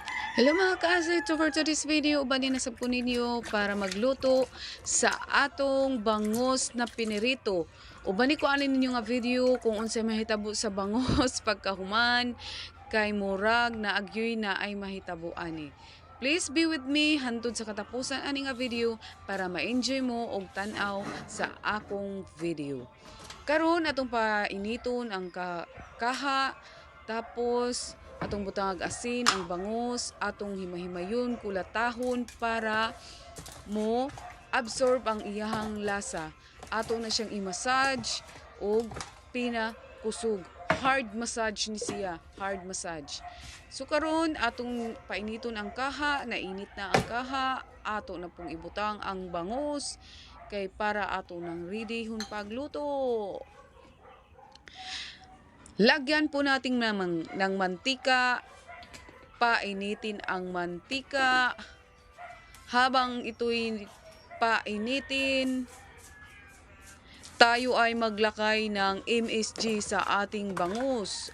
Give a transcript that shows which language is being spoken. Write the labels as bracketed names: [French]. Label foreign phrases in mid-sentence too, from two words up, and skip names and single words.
[English] Hello mga ka-asset, so for today's video, [Cebuano] ubanin na sab ko ninyo para magluto sa atong bangus na pinirito. Ubani ko anin ninyo nga video kung unsay mahitabo sa bangus pagkahuman kay murag na agyoy na ay mahitabo ani. [English] Please be with me [Cebuano] hantod sa katapusan ani nga video para ma-enjoy mo og tan-aw sa akong video. Karon atong painiton ang kaha, tapos atong butang asin, ang bangus, atong himahimayon, kulatahon para mo absorb ang iyahang lasa. Ato na siyang i-massage og pinakusog. [English] Hard massage [Cebuano] ni siya, [English] hard massage. [Cebuano] So karon atong painiton ang kaha, nainit na ang kaha, ato na pong ibutang ang bangus kay para ato nang ready hun pagluto. [Filipino] Lagyan po natin ng mantika, painitin ang mantika. Habang ito'y painitin, tayo ay maglakay ng MSG sa ating bangus.